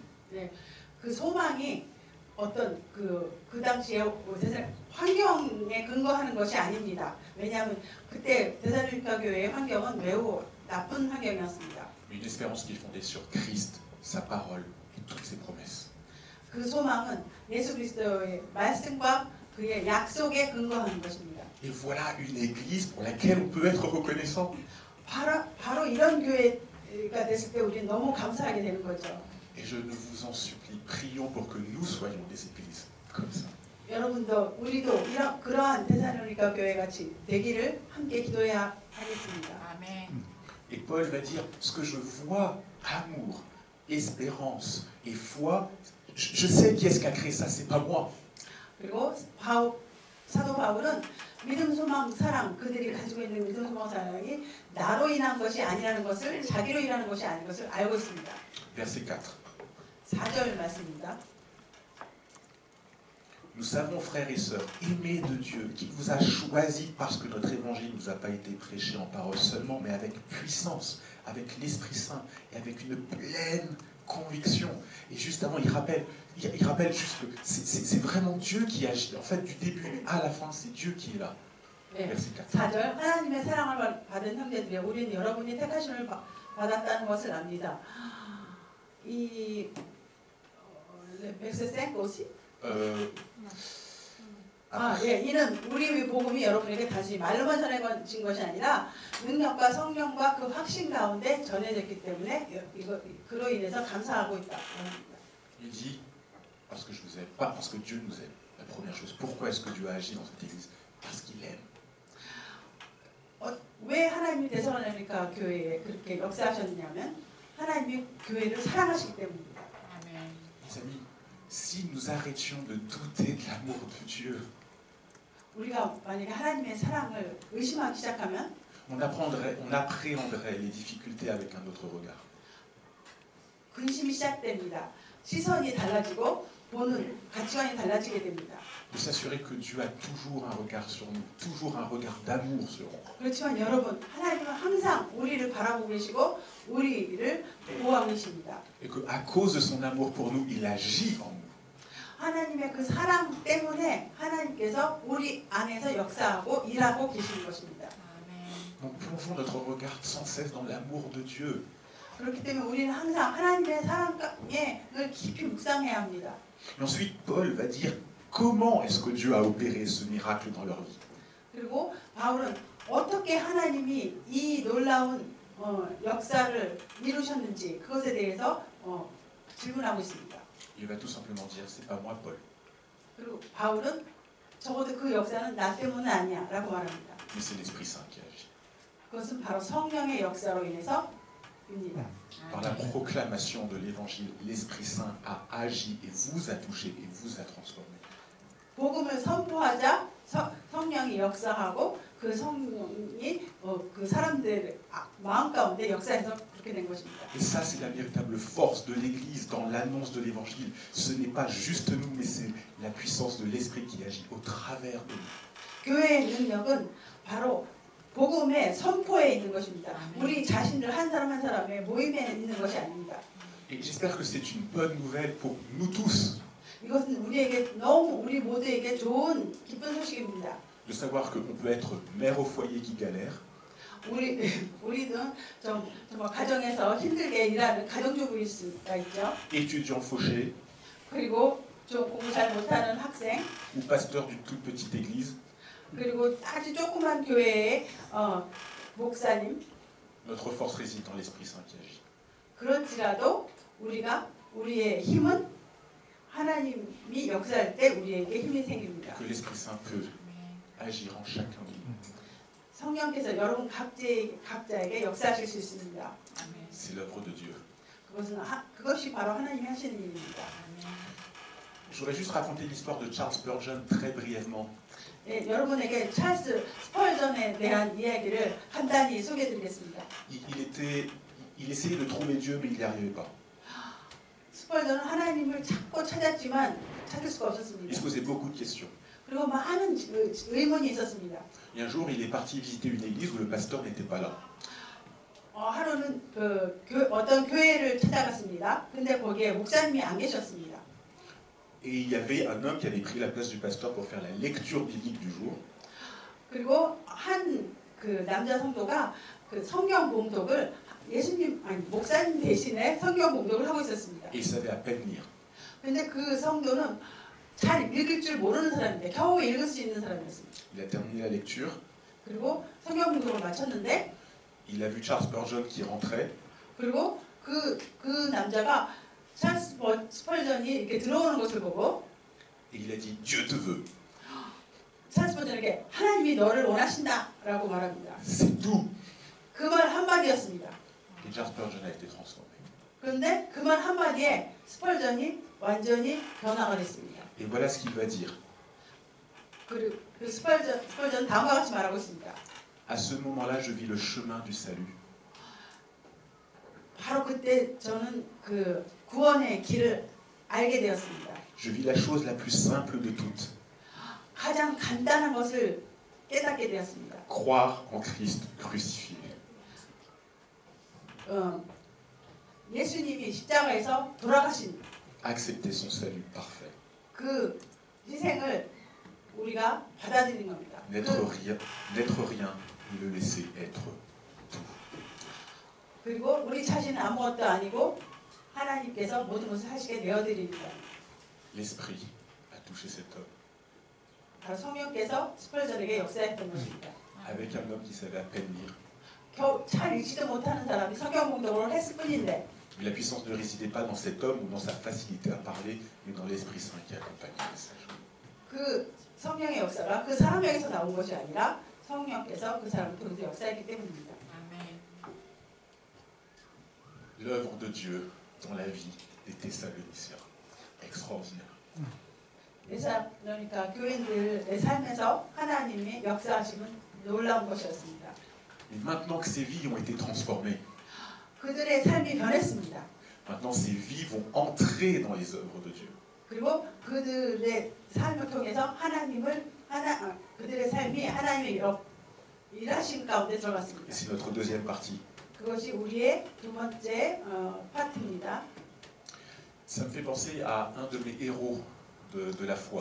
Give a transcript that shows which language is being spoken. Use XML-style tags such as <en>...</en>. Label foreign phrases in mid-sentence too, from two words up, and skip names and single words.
<ko>네, 그 소망이 어떤 그 당시에 환경에 근거하는 것이 아닙니다. 왜냐하면 그때 데살로니가 교회의 환경은 매우 나쁜 환경이었습니다.</ko> <fr>Une espérance qui est fondée sur Christ, sa parole et toutes ses promesses.</fr> <ko>그 소망은 예수 그리스도의 말씀과 그의 약속에 근거하는 것입니다.</ko> <fr>Et voilà une église pour laquelle on peut être reconnaissant.</fr> <ko>바로 이런 교회가 됐을 때 우리는 너무 감사하게 되는 거죠.</ko> <fr>Et je ne vous en supplie, prions pour que nous soyons des églises comme ça.</fr> <ko>여러분도 우리도 그러한 데살로니가 교회 같이 되기를 함께 기도해야 하겠습니다. 아멘.</ko> <fr>Et Paul va dire ce que je vois, amour, espérance et foi. Je sais qui est-ce qui a créé ça, c'est pas moi.</fr> <ko>그리고 사도 바울은 믿음, 소망, 사랑 그들이 가지고 있는 믿음, 소망, 사랑이 나로 인한 것이 아니라는 것을 자기로 인하는 것이 아닌 것을 알고 있습니다.</ko> <fr>Verset 4.</fr> <ko>4절 말씀입니다.</ko> <fr>Nous savons, frères et sœurs, aimés de Dieu, qu'il vous a choisis parce que notre évangile ne nous a pas été prêché en parole seulement, mais avec puissance, avec l'Esprit Saint et avec une pleine conviction. Et juste avant, il rappelle juste que c'est vraiment Dieu qui agit. En fait, du début à la fin, c'est Dieu qui est là. Verset 4.</fr> <ko>4절 하나님의 사랑을 받은 형제들이여 우리는 여러분이 택하심을 받았다는 것을 압니다.</ko> <fr>이 verset 5 aussi?</fr> <ko>이는 우리 복음이 여러분에게 다시 말로만 전해진 것이 아니라 능력과 성령과 그 확신 가운데 전해졌기 때문에 그로 인해서 감사하고 있다.</ko> <fr>Il dit parce que je vous aime, pas parce que Dieu nous aime. La première chose, pourquoi est-ce que Dieu a agi dans cette église? Parce qu'il aime.</fr> <ko>왜 하나님이 데살로니가 교회에 그렇게 역사하셨냐면 하나님이 교회를 사랑하시기 때문입니다.</ko> <fr>Mes amis, si nous arrêtions de douter de l'amour de Dieu,</fr> <ko>우리가 만약에 하나님의 사랑을 의심하기 시작하면</ko> <fr>on appréhenderait les difficultés avec un autre regard.</fr> <ko>근심이 시작됩니다. 시선이 달라지고 보는 가치관이 달라지게 됩니다.</ko> <fr>De s'assurer que Dieu a toujours un regard sur nous, toujours un regard d'amour sur nous.</fr> <ko>그렇지만 여러분, 하나님은 항상 우리를 바라보고 계시고 우리를 보호하고 계십니다.</ko> <fr>Et que à cause de son amour pour nous, il agit en nous.</fr> <ko>하나님의 그 사랑 때문에 하나님께서 우리 안에서 역사하고 일하고 계시는 것입니다.</ko> <fr>Donc plongeons notre regard sans cesse dans l'amour de Dieu.</fr> <ko>그렇기 때문에 우리는 항상 하나님의 사랑에 깊이 묵상해야 합니다.</ko> <fr>Et ensuite, Paul va dire comment est-ce que Dieu a opéré ce miracle dans leur vie.</fr> <ko>그리고 바울은 어떻게 하나님이 이 놀라운 역사를 이루셨는지 그것에 대해서 질문하고 있습니다.</ko> <fr>Il va tout simplement dire c'est pas moi, Paul.</fr> <ko>그리고 바울은 적어도 그 역사는 나 때문은 아니야라고 말합니다.</ko> <fr>Mais c'est l'Esprit Saint qui agit.</fr> <ko>그것은 바로 성령의 역사로 인해서입니다.</ko> <fr>Par la proclamation de l'Évangile, l'Esprit Saint a agi et vous a touché et vous a transformé.</fr> <ko>복음을 선포하자 성령이 역사하고 그 성령이 그 사람들 마음 가운데 역사해서 그렇게 된 것입니다.</ko> <fr>Et ça, c'est la véritable force de l'Église dans l'annonce de l'Évangile. Ce n'est pas juste nous, mais c'est la puissance de l'Esprit qui agit au travers de nous.</fr> <ko>교회의 능력은 바로 복음의 선포에 있는 것입니다. 우리 자신들 한 사람 한 사람의 모임에 있는 것이 아닙니다.</ko> <fr>Et j'espère que c'est une bonne nouvelle pour nous tous.</fr> <ko>이것은 우리에게 너무 우리 모두에게 좋은 기쁜 소식입니다.</ko> <fr>De savoir qu'on peut être mère au foyer qui galère.</fr> <ko>우리는 정말 가정에서 힘들게 일하는 가정주부일 수가 있죠.</ko> <fr>Étudiant fauché.</fr> <ko>그리고 좀 공부 잘 못하는 학생.</ko> <fr>Ou pasteur d'une toute petite église.</fr> <ko>그리고 아주 조그만 교회의 목사님.</ko> <fr>Notre force réside dans l'Esprit Saint qui agit.</fr> <ko>그렇지라도 우리의 힘은 하나님이 역사할 때 우리에게 힘이 생깁니다.</ko> <fr>Que l'Esprit Saint peut agir en chacun de nous.</fr> <ko>성령께서 여러분 각자에게 역사하실 수 있습니다.</ko> <fr>C'est l'œuvre de Dieu.</fr> <ko>그것이 바로 하나님이 하시는 일입니다.</ko> <fr>Je voudrais juste raconter l'histoire de Charles Spurgeon très brièvement.</fr> <ko>네, 여러분에게 찰스 스펄전에 대한 이야기를 간단히 소개해드리겠습니다.</ko> <fr>Il essayait de trouver Dieu, mais il n'y arrivait pas.</fr> <ko>스펄전은 하나님을 찾았지만 찾을 수가 없었습니다.</ko> <fr>Il se posait beaucoup de questions.</fr> <ko>그리고 많은 의문이 있었습니다.</ko> <fr>Et un jour, il est parti visiter une église où le pasteur n'était pas là.</fr> <ko>하루는 어떤 교회를 찾아갔습니다. 근데 거기에 목사님이 안 계셨습니다.</ko> <fr>Et il y avait un homme qui avait pris la place du pasteur pour faire la lecture biblique du jour.</fr> <ko>그리고 그 남자 성도가 그 성경 봉독을 목사님 대신에 성경 봉독을 하고 있었습니다.</ko> <fr>Et il savait à peine lire.</fr> <ko>근데 그 성도는 잘 읽을 줄 모르는 사람인데 겨우 읽을 수 있는 사람이었습니다.</ko> <fr>Il a terminé la lecture.</fr> <ko>그리고 성경 봉독을 마쳤는데</ko> <fr>il a vu Charles Spurgeon qui rentrait.</fr> <ko>그리고 그 남자가 찰스 스펄전이 이렇게 들어오는 것을 보고</ko> <fr>Et il a dit Dieu te veut.</fr> <ko>찰스 스펄전에게 하나님이 너를 원하신다라고 말합니다.</ko> <fr>C'est tout.</fr> <ko>그 말 한마디였습니다.</ko> <fr>Et Charles Spurgeon a été transformé.</fr> <ko>그런데 그 말 한마디에 스펄전이 완전히 변화가 됐습니다.</ko> <fr>Et voilà ce qu'il va dire.</fr> <ko>그리고 그 스펄전 다음과 같이 말하고 있습니다.</ko> <fr>À ce moment-là, je vis le chemin du salut.</fr> <ko>바로 그때 저는 그 구원의 길을 알게 되었습니다.</ko> <fr>Je vis la chose la plus simple de toutes.</fr> <ko>가장 간단한 것을 깨닫게 되었습니다.</ko> <fr>Croire en Christ crucifié.</fr> <ko>예수님이 십자가에서 돌아가신</ko> <fr>Accepter son salut parfait.</fr> <ko>그 희생을 우리가 받아들이는 겁니다.</ko> <fr>N'être rien et le laisser être tout.</fr> <ko>그리고 우리 자신은 아무것도 아니고 하나님께서 모든 것을 하시게 되어드립니다.</ko> <fr>L'esprit a touché cet homme.</fr> <ko>바로 성령께서 스펄전에게 역사했던 것입니다.</ko> <fr>Avec un homme qui savait à peine lire.</fr> <ko>겨우 잘 읽지도 못하는 사람이 성경 공독을 했을 뿐인데</ko> <fr>Mais la puissance ne résidait pas dans cet homme ou dans sa facilité à parler, mais dans l'Esprit Saint qui accompagne le message.</fr> <ko>그 성령의 역사가 그 사람에게서 나온 것이 아니라 성령께서 그 사람을 통해서 역사했기 때문입니다.</ko> <fr>L'œuvre de Dieu dans la vie des Thessaloniciens. Extraordinaire.</fr> <ko>그러니까 교인들의 삶에서 하나님의 역사하심은 놀라운 것이었습니다.</ko> <fr>Et maintenant que ces vies ont été transformées,</fr> <ko>그들의 삶이 변했습니다.</ko> <fr>maintenant ces vies vont entrer dans les œuvres de Dieu.</fr> <ko>그리고 그들의 삶을 통해서 그들의 삶이 하나님의 일하심 가운데 들어갔습니다.</ko> <fr>Et c'est notre deuxième partie.</fr> <ko>그것이 우리의 두 번째 파트입니다.</ko> <fr>Ça me fait penser à un de mes héros de la foi.</fr>